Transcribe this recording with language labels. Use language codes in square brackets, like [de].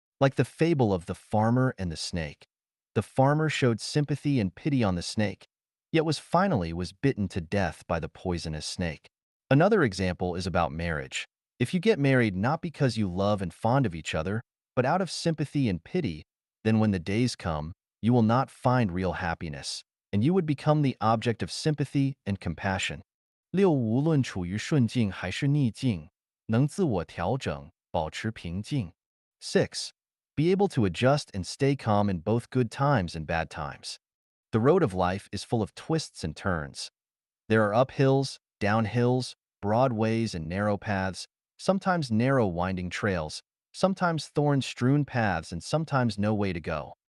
[en] Like the fable of the farmer and the snake. The farmer showed sympathy and pity on the snake, yet was finally bitten to death by the poisonous snake. Another example is about marriage. If you get married not because you love and fond of each other, but out of sympathy and pity, then when the days come, you will not find real happiness, and you would become the object of sympathy and compassion. [zh] 六无论处于顺境还是逆境，能自我调整，保持平静。 [en] 6. Be able to adjust and stay calm in both good times and bad times. The road of life is full of twists and turns. There are uphills, downhills, broad ways and narrow paths, sometimes narrow winding trails, sometimes thorn-strewn paths, and sometimes no way to go.